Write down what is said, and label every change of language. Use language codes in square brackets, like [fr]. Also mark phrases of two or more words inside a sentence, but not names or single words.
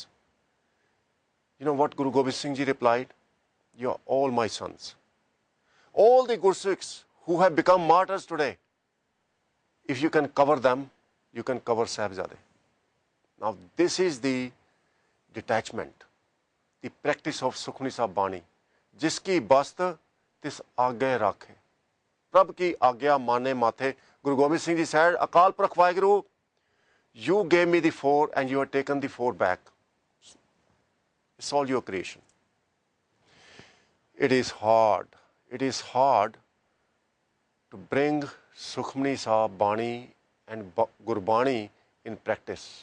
[en] You know what Guru Gobind Singh Ji replied? You are all my sons. All the Gursikhs who have become martyrs today, if you can cover them, you can cover Sahibzade. Now this is the detachment, the practice of Sukhmani Sahib Bani. [pa] ਜਿਸ ਕੀ ਬਸਤੁ ਤਿਸੁ ਆਗੈ ਰਾਖੈ. ਪ੍ਰਭ ਕੀ ਆਗਿਆ ਮਾਨੈ ਮਾਥੈ. [en] Guru Gobind Singh Ji said, Akal Purakh Vaheguru, you gave me the 4 and you have taken the 4 back. It's all your creation. It is hard. It is hard to bring Sukhmani Sahib Bani and Gurbani in practice.